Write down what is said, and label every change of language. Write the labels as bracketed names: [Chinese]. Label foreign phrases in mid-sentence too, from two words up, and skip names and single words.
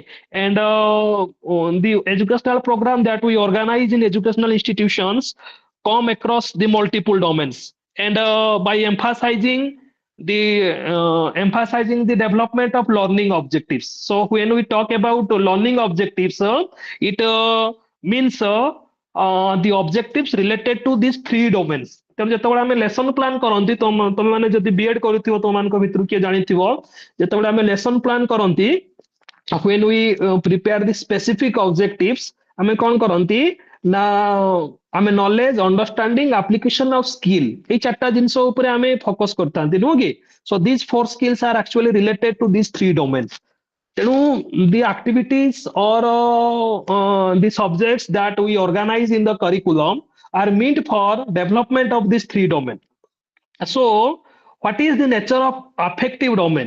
[English] And the educational program that we organize in educational institutions come across the multiple domains, and by emphasizing the development of learning objectives. So when we talk about learning objectives, it means the objectives related to these three domains. [Odia] ତେଣୁ ଯେତେବେଳେ ଆମେ [English] lesson plan [Odia] କରନ୍ତି, ତମେ ମାନେ ଯଦି ବିଏଡ୍ କରିଥିବ, ତମମାନଙ୍କ ଭିତରୁ କିଏ ଜାଣିଥିବ, ଯେତେବେଳେ ଆମେ [English] lesson plan [Odia] କରନ୍ତି, [English] when we prepare the specific objectives, [Odia] ଆମେ କ'ଣ କରନ୍ତି ନା ଆମେ [English] knowledge, understanding, application of skill, [Odia] ଏଇ ଚାରିଟା ଜିନିଷ ଉପରେ ଆମେ ଫୋକସ୍ କରିଥାନ୍ତି, ନୁହଁ କି? [English] So these four skills are actually related to these three domains. ତେଣୁ the activities or the subjects that we organize in the curriculum are meant for development of these three domains. So what is the nature of affective domain?